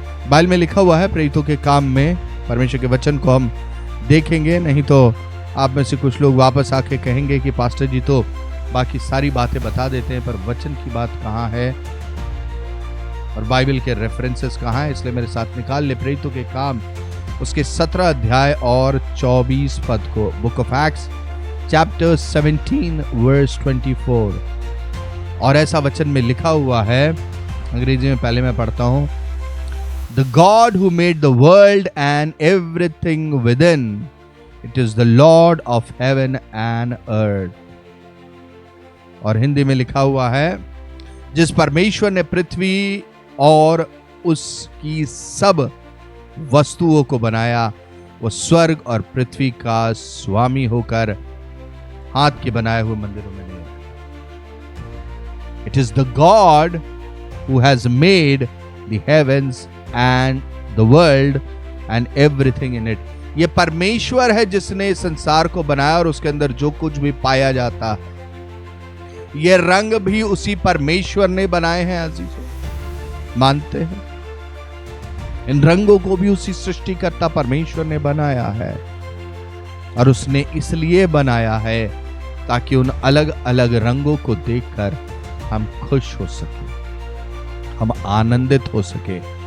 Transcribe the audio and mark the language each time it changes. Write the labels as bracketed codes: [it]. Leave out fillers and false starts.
[hi] Bible में लिखा हुआ है, प्रेरितों के काम में परमेश्वर के वचन को हम देखेंगे, नहीं तो आप में से कुछ लोग वापस आके कहेंगे कि पास्टर जी तो बाकी सारी बातें बता देते हैं, पर वचन की बात कहाँ है और बाइबल के रेफरेंसेस कहाँ है। इसलिए मेरे साथ निकाल ले प्रेरितों के काम उसके 17 अध्याय और 24 पद को। [en] Book of Acts chapter 17 verse 24। [hi] और ऐसा वचन में लिखा हुआ है, अंग्रेजी में पहले मैं पढ़ता हूं। [en] The God who made the world and everything within, it is the Lord of heaven and earth। [hi] और हिंदी में लिखा हुआ है, जिस परमेश्वर ने पृथ्वी और उसकी सब वस्तुओं को बनाया, वो स्वर्ग और पृथ्वी का स्वामी होकर हाथ के बनाए हुए मंदिरों में नहीं। [en] It is the God who has made the heavens and the world and everything in it। [hi] ये परमेश्वर है जिसने संसार को बनाया और उसके अंदर जो कुछ भी पाया जाता है। ये रंग भी उसी परमेश्वर ने बनाए हैं। अजीजों, मानते हैं? इन रंगों को भी उसी सृष्टिकर्ता परमेश्वर ने बनाया है, और उसने इसलिए बनाया है ताकि उन अलग अलग रंगों को देखकर हम खुश हो सके, हम आनंदित हो सके,